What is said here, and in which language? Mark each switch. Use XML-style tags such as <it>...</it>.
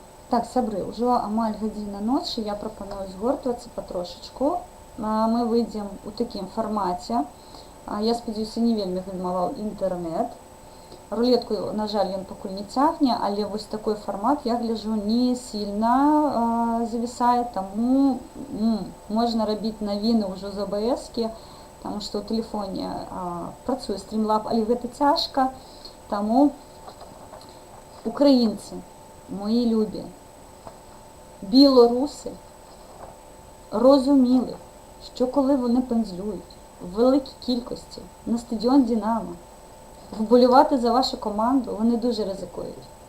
<uk>Так, сябри, уже амаль гадзіна ночі, я пропоную згортуватися потрошечку. Ми вийдемо у такім форматі.</uk> <be>Я сподіваюся, не вельмі гальмаваў інтэрнэт. Рулетку, на жаль, ён пакуль не цягне, але вось такой фармат, я гляджу, не сильно завісае, таму можна рабіць навіны ўжо з ОБС-кі, таму што ў тэлефоне працуе Streamlab, але гэта цяжка.</be> <uk>Таму українці, мої любі, білоруси розуміли, що коли вони пензлюють в великій кількості на стадіон Динамо, вболівати за вашу команду вони дуже ризикують.</uk>